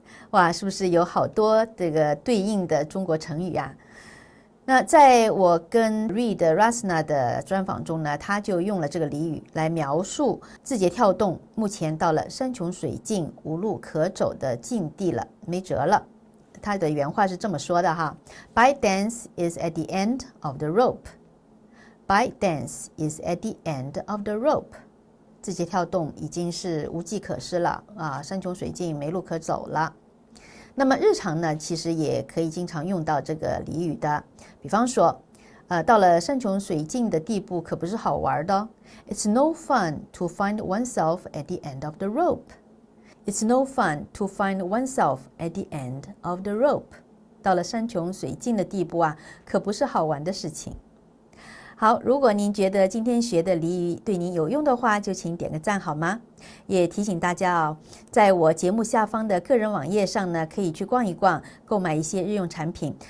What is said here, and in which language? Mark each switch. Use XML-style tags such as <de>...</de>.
<zh>哇，是不是有好多这个对应的中国成语啊？那在我跟 Reed Rasna 的专访中呢，他就用了这个俚语来描述字节跳动目前到了山穷水尽、无路可走的境地了，没辙了。他的原话是这么说的哈</zh> <en>：“ByteDance is at the end of the rope。”ByteDance is at the end of the rope。</en> <zh>字节跳动已经是无计可施了啊，山穷水尽，没路可走了。那么日常呢，其实也可以经常用到这个俚语的。比方说，到了山穷水尽的地步，可不是好玩的。</zh> <en>It's no fun to find oneself at the end of the rope. It's no fun to find oneself at the end of the rope.</en> <zh>到了山穷水尽的地步啊，可不是好玩的事情。好，如果您觉得今天学的俚语对您有用的话，就请点个赞好吗？也提醒大家哦，在我节目下方的个人网页上呢，可以去逛一逛，购买一些日用产品。</zh>